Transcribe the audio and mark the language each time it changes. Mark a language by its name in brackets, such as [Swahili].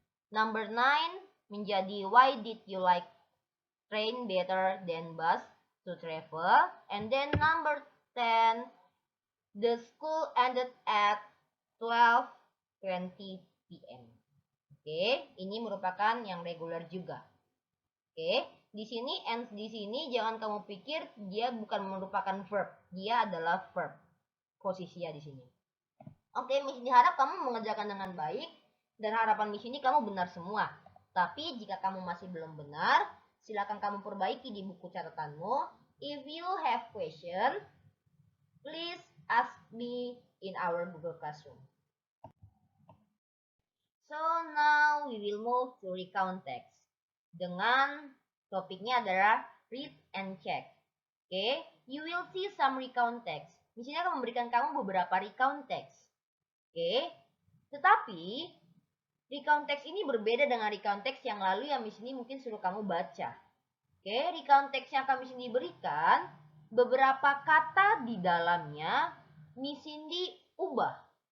[English] Number 9 [Indonesian] menjadi [English] why did you like train better than bus to travel? And then number 10, the school ended at 12:20 p.m. [Indonesian] Oke, ini merupakan yang regular juga. Oke, di sini jangan kamu pikir dia bukan merupakan verb, dia adalah verb. Posisinya di sini. Oke, Miss diharap kamu mengerjakan dengan baik dan harapan Miss ini kamu benar semua. Tapi jika kamu masih belum benar, silakan kamu perbaiki di buku catatanmu. [English] If you have question, please ask me in our Google Classroom. So now we will move to recount text. [Indonesian] Dengan topiknya adalah [English] read and check. Oke, you will see some recount text. [Indonesian] Di sini akan memberikan kamu beberapa recount text. Oke, tetapi recount text ini berbeda dengan recount text yang lalu yang di sini mungkin suruh kamu baca. Oke, recount text yang kami sini berikan, beberapa kata di dalamnya Miss Cindy ubah.